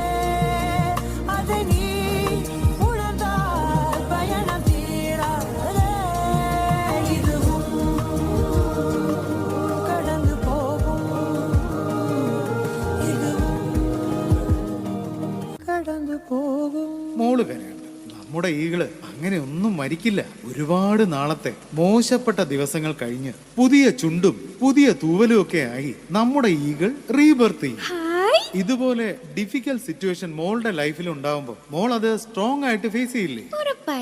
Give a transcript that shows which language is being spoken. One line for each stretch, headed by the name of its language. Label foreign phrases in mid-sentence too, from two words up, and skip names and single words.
Tamil: அதை நீ உணர்ந்தால் பயணம் தீராதே. இதுவும் கடந்து போகும். இதுவும் கடந்து போகும்.
Malayalam: മോള് കരയണ്ട, നമ്മുടെ ഈഗിള് അങ്ങനെ ഒന്നും മരിക്കില്ല. ഒരുപാട് നാളത്തെ മോശപ്പെട്ട ദിവസങ്ങൾ കഴിഞ്ഞ് പുതിയ ചുണ്ടും പുതിയ തൂവലും ഒക്കെ ആയി നമ്മുടെ ഈഗിൾ റീബർത്ത് ചെയ്യും. ഇതുപോലെ
English: difficult situation
Malayalam: മോളുടെ ലൈഫിൽ ഉണ്ടാവുമ്പോ മോൾ അത് സ്ട്രോങ് ആയിട്ട് ഫേസ് ചെയ്യില്ലേ?